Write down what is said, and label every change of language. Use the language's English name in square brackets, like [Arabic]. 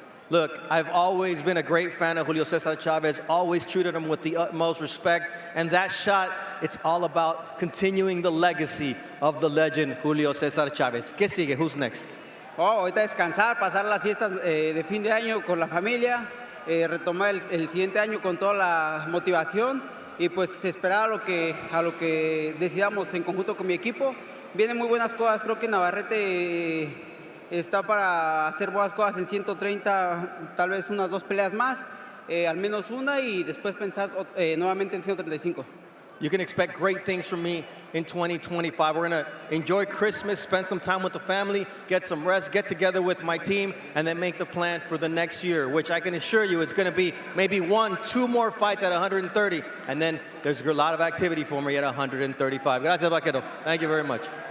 [English] Look, I've always been a great fan of Julio César Chávez, always treated him with the utmost respect, and that shot, it's all about continuing the legacy of the legend Julio César Chávez. [Spanish] ¿Qué sigue? [English] Who's next? [Spanish] Ahorita descansar, pasar las fiestas de fin de año con la familia, retomar el siguiente año con toda la motivación y pues esperar a lo que decidamos en conjunto con mi equipo. Vienen muy buenas cosas, creo que Navarrete está para hacer buenas cosas en 130, tal vez unas 2 peleas más, al menos una, y después pensar nuevamente en 135. [English] You can expect great things from me in 2025. We're going to enjoy Christmas, spend some time with the family, get some rest, get together with my team, and then make the plan for the next year, which I can assure you it's going to be maybe 1-2 more fights at 130, and then there's a lot of activity for me at 135. [Spanish] Gracias, Vaquero. [English] Thank you very much.